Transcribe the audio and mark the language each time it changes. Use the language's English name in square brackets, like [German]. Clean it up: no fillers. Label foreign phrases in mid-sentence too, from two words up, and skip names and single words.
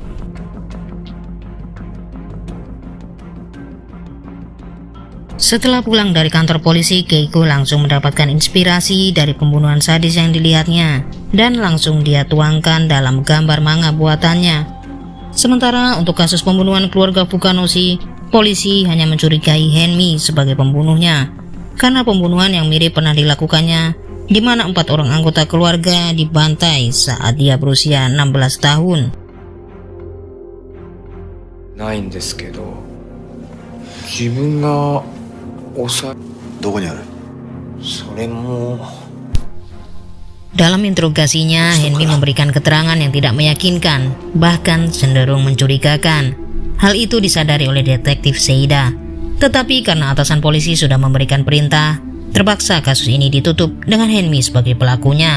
[Indonesian] Setelah pulang dari kantor polisi, Keigo langsung mendapatkan inspirasi dari pembunuhan sadis yang dilihatnya dan langsung dia tuangkan dalam gambar manga buatannya. Sementara untuk kasus pembunuhan keluarga Fukanoshi, polisi hanya mencurigai Henmi sebagai pembunuhnya karena pembunuhan yang mirip pernah dilakukannya, di mana 4 orang anggota keluarga dibantai saat dia berusia 16 tahun. [Japanese] ないんですけど、自分がどこにある？それも。 [Indonesian] Dalam interogasinya, Henmi memberikan keterangan yang tidak meyakinkan, bahkan cenderung mencurigakan. Hal itu disadari oleh detektif Seida. Tetapi karena atasan polisi sudah memberikan perintah, terpaksa kasus ini ditutup dengan Henmi sebagai pelakunya.